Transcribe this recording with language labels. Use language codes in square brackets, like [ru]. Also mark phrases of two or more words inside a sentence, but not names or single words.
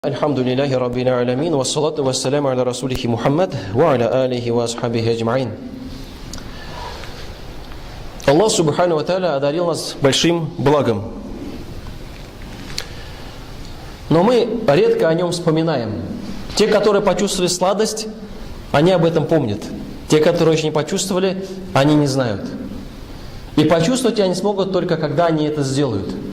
[ar] الحمد لله رب العالمين، والصلاة والسلام على رسوله محمد، وعلى آله وأصحابه أجمعين. [ru] Аллах [ar] سبحانه وتعالى [ru] одарил нас большим благом. Но мы редко о нем вспоминаем. Те, которые почувствовали сладость, они об этом помнят. Те, которые еще не почувствовали, они не знают. И почувствовать они смогут только, когда они это сделают.